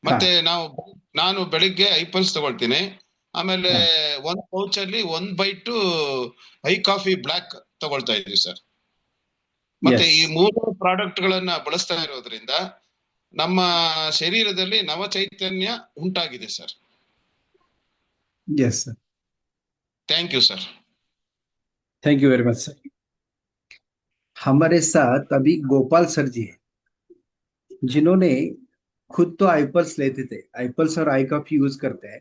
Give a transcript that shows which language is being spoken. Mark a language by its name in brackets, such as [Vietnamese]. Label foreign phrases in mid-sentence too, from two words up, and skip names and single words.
[Kannada] ಮತ್ತೆ ನಾನು ಬೆಳಿಗ್ಗೆ ಐಪಲ್ಸ್ ತಗೊಳ್ತೀನಿ, ಆಮೇಲೆ ಒಂದ್ ಪೌಚ್ ಅಲ್ಲಿ 1 ಬೈಟ್ ಐ ಕಾಫಿ ಬ್ಲಾಕ್ ತಗೊಳ್ತಾ ಇದೀವಿ ಸರ್. ಮತ್ತೆ ಈ 3 ಪ್ರಾಡಕ್ಟ್ ಗಳನ್ನ ಬಳಸ್ತಾ ಇರೋದ್ರಿಂದ ನಮ್ಮ ಶರೀರದಲ್ಲಿ ನವ ಚೈತನ್ಯ ಉಂಟಾಗಿದೆ ಸರ್. [English] yes sir, thank you sir. thank you very much sir. [Hindi] हमारे साथ अभी गोपाल सर जी हैं, जिन्होंने खुद तो आईपल्स लेते थे, आईपल्स और आई कॉफी यूज करते हैं.